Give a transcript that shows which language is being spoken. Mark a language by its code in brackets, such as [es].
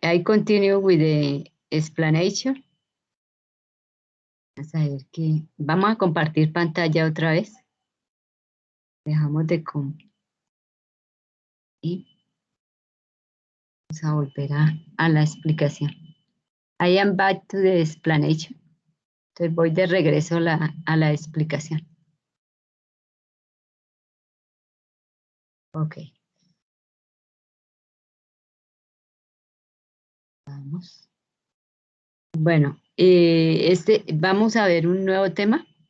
[en] I continue with the explanation. [es] Vamos a ver qué. Vamos a compartir pantalla otra vez. Dejamos de y vamos a volver a la explicación. [en] I am back to the explanation. [es] Entonces voy de regreso a la explicación. Ok. Vamos. Bueno, vamos a ver un nuevo tema.